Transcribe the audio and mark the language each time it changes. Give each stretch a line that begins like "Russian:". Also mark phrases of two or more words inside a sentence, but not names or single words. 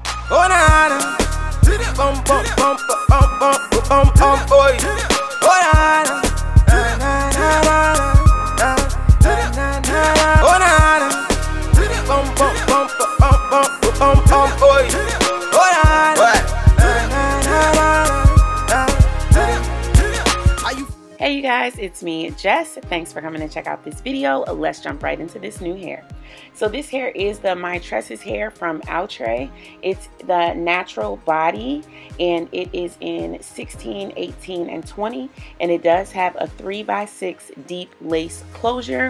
English: Oh na na, bum bum bum bum bum bum bum boy. Oh na na, na na na na na. Oh na na, bum bum bum bum bum bum boy. Oh na na, na na na na. Hey you guys, it's me, Jess. Thanks for coming to check out this video. Let's jump right into this new hair. So this hair is the MyTresses hair from Outre. It's the natural body and it is in 16, 18, and 20, and it does have a 3x6 deep lace closure.